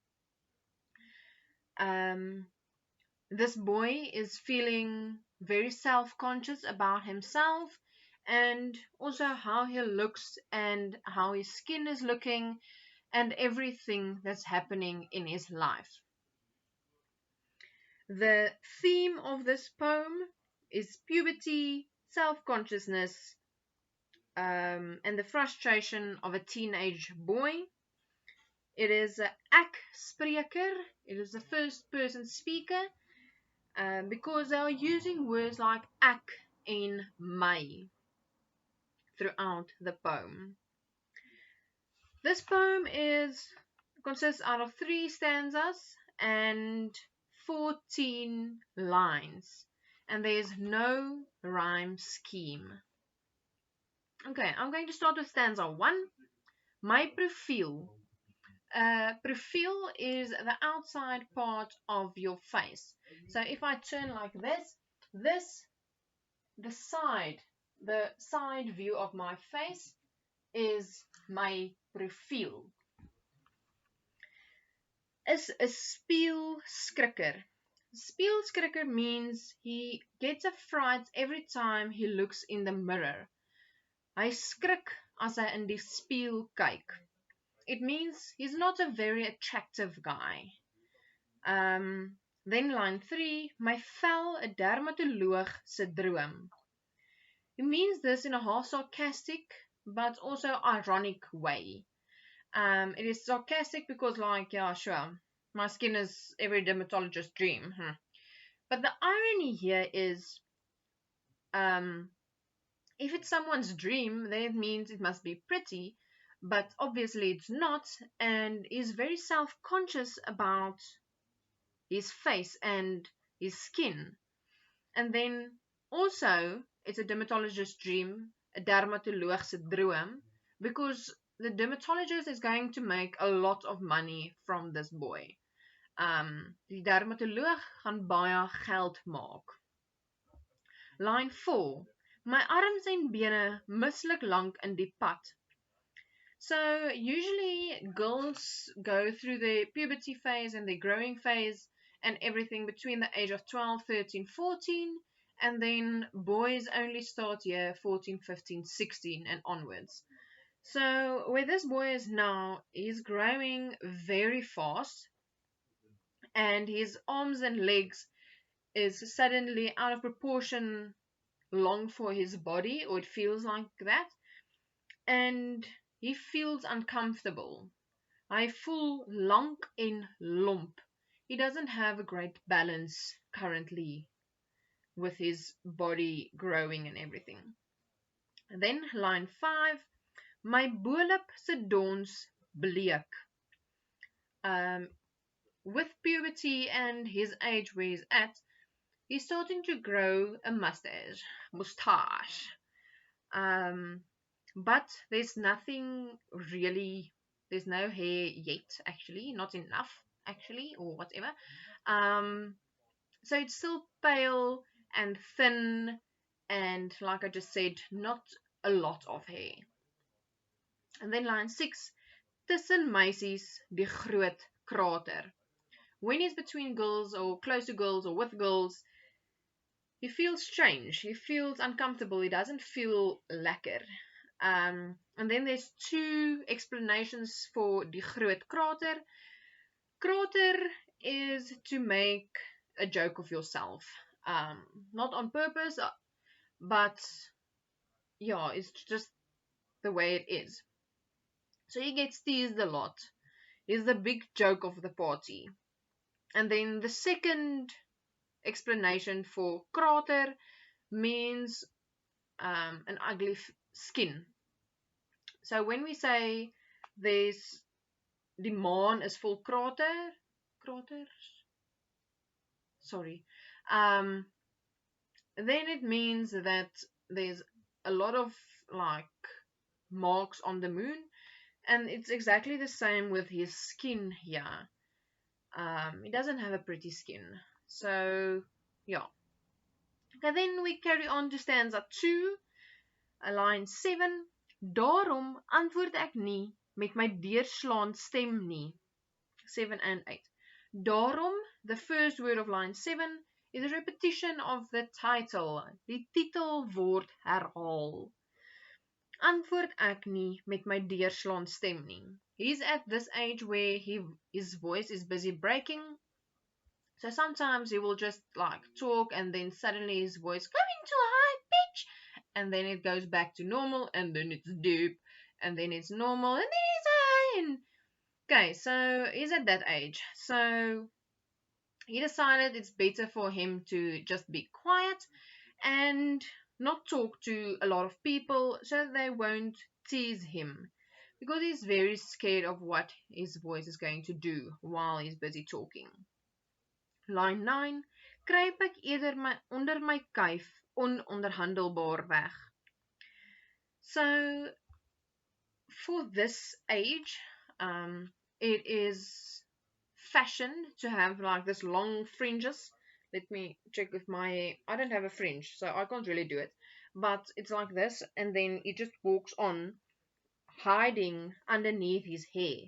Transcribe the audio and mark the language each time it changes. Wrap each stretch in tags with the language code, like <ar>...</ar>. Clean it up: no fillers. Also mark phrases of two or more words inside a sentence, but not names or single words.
<en>This boy is feeling very self-conscious about himself and also how he looks and how his skin is looking and everything that's happening in his life. The theme of this poem is puberty, self-consciousness, and the frustration of a teenage boy. It is a</en> <af>ek spreker.</af> <en>It is a first person speaker because they are using words like ek and my throughout the poem. This poem consists out of 3 stanzas and 14 lines, and there is no rhyme scheme. Okay, I'm going to start with stanza 1. My profiel. Profiel is the outside part of your face. So if I turn like this, the side view of my face is my profiel.</en> <af>Is 'n spieelskrikker.</af> <en>Spieelskrikker means he gets a fright every time he looks in the mirror.</en> <af>Hy skrik as hy in die spieël kyk.</af> <en>It means he's not a very attractive guy. Then line 3,</en> <af>my vel 'n dermatoloog se droom.</af> <en>He means this in a half sarcastic but also ironic way. It is sarcastic because like, yeah, sure, my skin is every dermatologist's dream. But the irony here is, if it's someone's dream, then it means it must be pretty, but obviously it's not, and he's very self-conscious about his face and his skin. And then also, it's a dermatologist's dream, a</en> <af>dermatoloog se droom,</af> <en>because the dermatologist is going to make a lot of money from this boy.</en> <af>Die dermatoloog gaan baie geld maak.</af> <en>Line 4.</en> <af>My arms en bene mislik lank in die pad.</af> <en>So usually girls go through their puberty phase and their growing phase and everything between the age of 12, 13, 14, and then boys only start here 14, 15, 16 and onwards. So where this boy is now, he's growing very fast and his arms and legs is suddenly out of proportion long for his body, or it feels like that, and he feels uncomfortable.</en> <af>Hy voel lank en lomp.</af> <en>He doesn't have a great balance currently with his body growing and everything. And then line 5,</en> <af>my bolop se dons bleek.</af> <en>Um, with puberty and his age where he's at, he's starting to grow a mustache. Um, but there's nothing really, there's no hair yet, actually, not enough, actually, or whatever. Um, so it's still pale and thin, and like I just said, not a lot of hair. And then line 6,</en> <af>tussen meisies die groot krater.</af> <en>When he's between girls or close to girls or with girls, he feels strange. He feels uncomfortable. He doesn't feel lekker. And then there's two explanations for</en> <af>die groot krater.</af> <en>Krater is to make a joke of yourself. Not on purpose, but yeah, it's just the way it is. So he gets teased a lot. He's the big joke of the party. And then the second explanation for krater means an ugly skin. So when we say there's</en> <af>die maan is vol kraters,</af> <en>sorry, um, then it means that there's a lot of like marks on the moon, and it's exactly the same with his skin here. He doesn't have a pretty skin, so yeah. And then we carry on to stanza 2, line 7.</en> <af>Daarom antwoord ek nie met my deurslaand stem nie.</af> <en>7 and 8. Daarom, the first word of line 7, is a repetition of the title.</en> <af>Die titel word herhaal. Antwoord ek nie met my deurslaand stem nie.</af> <en>He's at this age where his voice is busy breaking. So sometimes he will just like talk and then suddenly his voice going to a high pitch and then it goes back to normal and then it's deep and then it's normal and then it's high and okay, so he's at that age. So he decided it's better for him to just be quiet and not talk to a lot of people so they won't tease him because he's very scared of what his voice is going to do while he's busy talking. Line 9.</en> <af>Kruip ek eerder onder my kuif ononderhandelbaar weg.</af> <en>So for this age, it is fashion to have like this long fringes. Let me check with my, I don't have a fringe, so I can't really do it. But it's like this, and then it just walks on, hiding underneath his hair.</en>